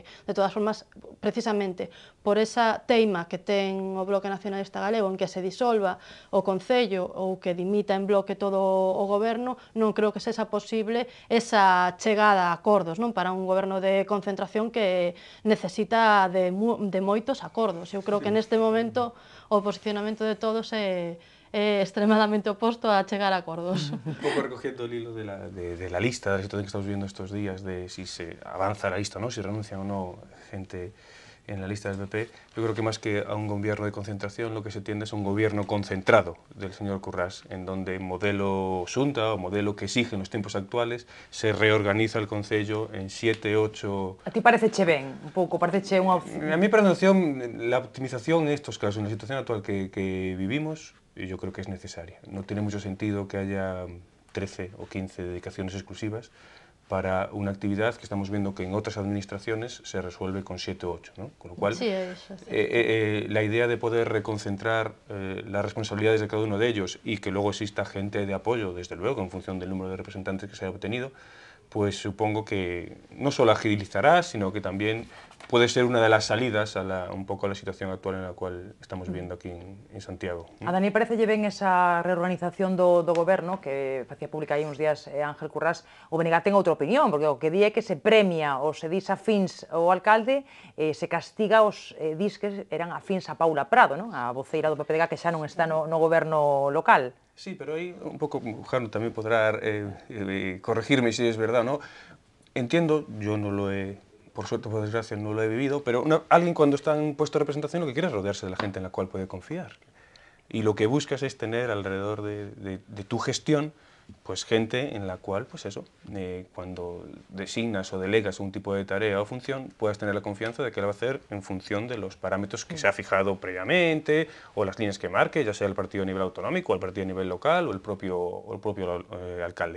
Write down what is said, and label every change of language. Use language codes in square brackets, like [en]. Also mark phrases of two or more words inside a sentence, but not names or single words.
[gl] De todas formas, precisamente por esa teima que ten o Bloque Nacionalista Galego en que se disolva o Concello ou que dimita en bloque todo o goberno, non creo que sexa posible esa chegada a acordos, non? Para un goberno de concentración que necesita de moitos acordos. Eu creo que neste momento o posicionamento de todos é extremadamente oposto a chegar a acordos. [es] Un pouco recogiendo el hilo de la lista, de la situación que estamos viviendo estos días, de si se avanza la lista o no, si renuncian o no gente en la lista del PP, yo creo que más que a un gobierno de concentración, lo que se tiende es a un gobierno concentrado del señor Currás, en donde modelo Xunta o modelo que exige en los tiempos actuales se reorganiza el Concello en 7, 8... [gl] A ti pareceche ben? Un pouco, pareceche unha opción? [es] A mí, para la optimización en estos casos, en la situación actual que vivimos, yo creo que es necesaria. No tiene mucho sentido que haya 13 o 15 dedicaciones exclusivas para una actividad que estamos viendo que en otras administraciones se resuelve con 7 o 8, ¿no? Con lo cual, sí, eso, la idea de poder reconcentrar las responsabilidades de cada uno de ellos y que luego exista gente de apoyo, desde luego, en función del número de representantes que se haya obtenido, pues supongo que no solo agilizará, sino que también puede ser una de las salidas a un poco a la situación actual en la cual estamos viviendo aquí en Santiago. [gl] A Dani parecelle ben esa reorganización do goberno que facía pública aí uns días Ángel Currás. O Benegat ten outra opinión, porque o que di é que se premia ou se dis afíns ao alcalde, se castiga os dis que eran afíns a Paula Prado, non? A voceira do PPDG que xa non está no goberno local. [es] Sí, pero ahí un poco Jano también podrá corregirme si es verdad, ¿no? Entiendo, yo no lo he, por suerte o por desgracia, no lo he vivido, pero alguien cuando está en un puesto de representación lo que quiere es rodearse de la gente en la cual puede confiar. Y lo que buscas es tener alrededor de tu gestión pues gente en la cual, pues eso, cuando designas o delegas un tipo de tarea o función, puedas tener la confianza de que la va a hacer en función de los parámetros que se ha fijado previamente o las líneas que marque, ya sea el partido a nivel autonómico, o el partido a nivel local o el propio alcalde.